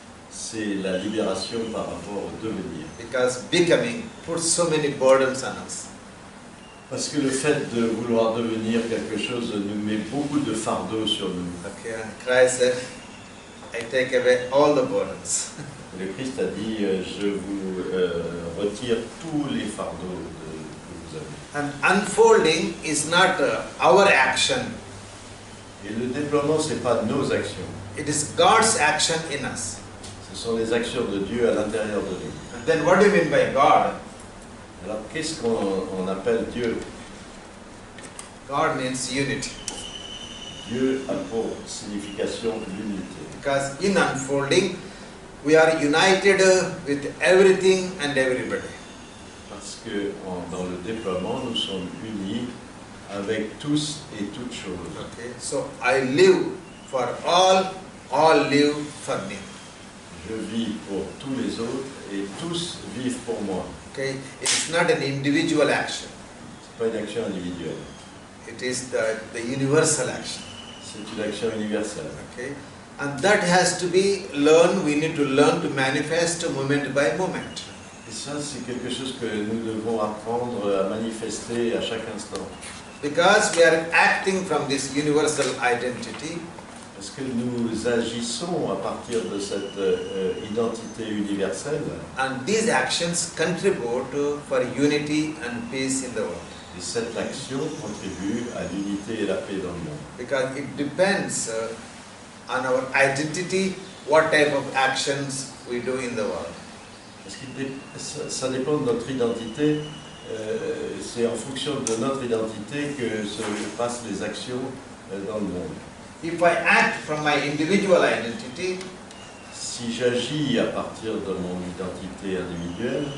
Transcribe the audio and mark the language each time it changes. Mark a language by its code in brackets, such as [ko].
[fr] C'est la libération par rapport au devenir. [en] Because becoming puts so many burdens on us. [fr] Parce que le fait de vouloir devenir quelque chose nous met beaucoup de fardeaux sur nous. [en] Okay, and Christ said, I take away all the burdens. [fr] Le Christ a dit, je vous retire tous les fardeaux que vous avez. [en] And unfolding is not our action. [fr] Et le déploiement, ce n'est pas nos actions. [en] It is God's action in us. [fr] Ce sont les actions de Dieu à l'intérieur de nous. [en] And then what do you mean by God? [fr] Alors, qu'est-ce qu'on appelle Dieu? [en] God means unity. [fr] Dieu a pour signification l'unité. [en] Because in unfolding, we are united with everything and everybody. [fr] Parce que dans le déploiement, nous sommes unis avec tous et toutes choses. [en] Okay, so I live for all live for me. [fr] Je vis pour tous les autres et tous vivent pour moi. [en] Okay, it's not an individual action. [fr] Ce n'est pas une action individuelle. [en] It is the universal action. [fr] C'est une action universelle. [en] Okay, and that has to be learned. We need to learn to manifest moment by moment. [fr] Et ça, c'est quelque chose que nous devons apprendre à manifester à chaque instant. [en] Because we are acting from this universal identity. [fr] Parce que nous agissons à partir de cette identité universelle. [en] And these actions contribute for unity and peace in the world. [fr] Et cette action contribue à l'unité et la paix dans le monde. [en] Because it depends on our identity, what type of actions we do in the world. [fr] Parce que ça dépend de notre identité. C'est en fonction de notre identité que se passent les actions dans le monde. [en] If I act from my individual identity, [fr] si j'agis à partir de mon identité individuelle,